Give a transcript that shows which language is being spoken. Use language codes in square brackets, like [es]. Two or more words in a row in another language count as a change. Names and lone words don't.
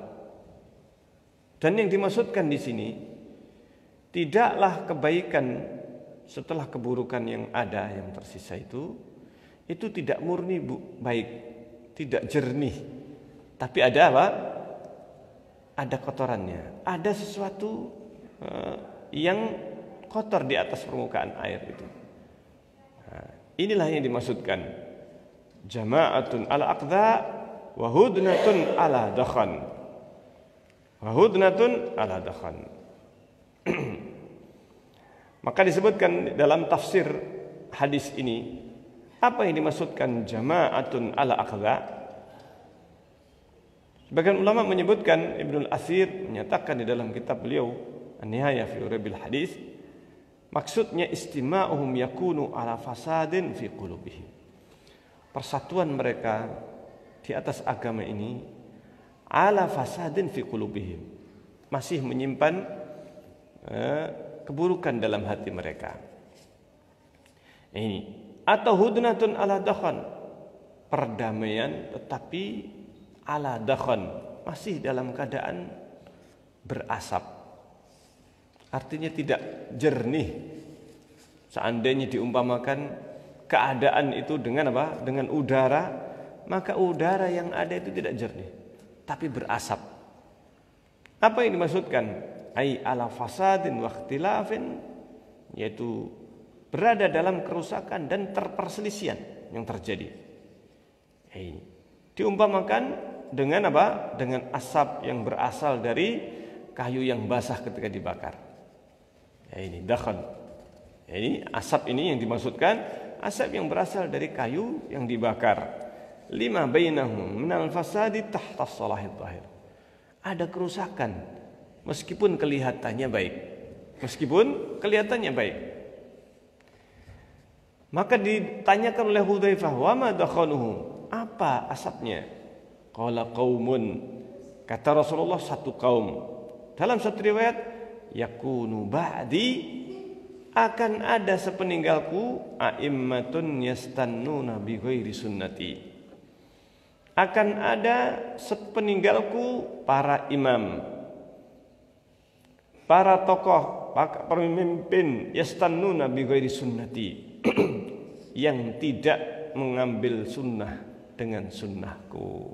[id] Dan yang dimaksudkan di sini tidaklah kebaikan setelah keburukan yang ada, yang tersisa itu tidak murni baik, tidak jernih. Tapi ada apa? Ada kotorannya, ada sesuatu yang kotor di atas permukaan air itu. Nah, inilah yang dimaksudkan [ar] جماعة على أقذاء وهدنة على دخن. وهدنة على دخن. [id] Maka disebutkan dalam tafsir hadis ini, apa yang dimaksudkan [ar] جماعة على أقذاء? [id] Sebagian ulama menyebutkan, Ibnul Athir menyatakan di dalam kitab beliau An-Nihayah fi Urabil Hadis, maksudnya [ar] اجتماعهم يكون على فساد في قلوبهم. [id] Persatuan mereka di atas agama ini [ar] على فساد في قلوبهم, [id] masih menyimpan keburukan dalam hati mereka. Ini atau [ar] هدنة على دخن, [id] perdamaian tetapi [ar] على دخن, [id] masih dalam keadaan berasap. Artinya tidak jernih. Seandainya diumpamakan keadaan itu dengan apa? Dengan udara, maka udara yang ada itu tidak jernih, tapi berasap. Apa yang dimaksudkan? [ar] أي على فساد واختلاف, [id] yaitu berada dalam kerusakan dan perselisihan yang terjadi. Diumpamakan dengan apa? Dengan asap yang berasal dari kayu yang basah ketika dibakar. Ini dakhan. Ini asap ini yang dimaksudkan, asap yang berasal dari kayu yang dibakar. [ar] لما بينهم من الفساد تحت صلاح الظاهر. [id] Ada kerusakan meskipun kelihatannya baik. Meskipun kelihatannya baik. Maka ditanyakan oleh Hudzaifah, [ar] "وما دخنه?" [id] Apa asapnya? [ar] قال قوم. [id] Kata Rasulullah, satu kaum. Dalam satu riwayat, [ar] يكون بعدي, [id] akan ada sepeninggalku [ar] أئمة يستنون بغير سنتي. [id] Akan ada sepeninggalku para imam, para tokoh, pemimpin [ar] يستنون بغير سنتي, [id] yang tidak mengambil sunnah dengan sunnahku.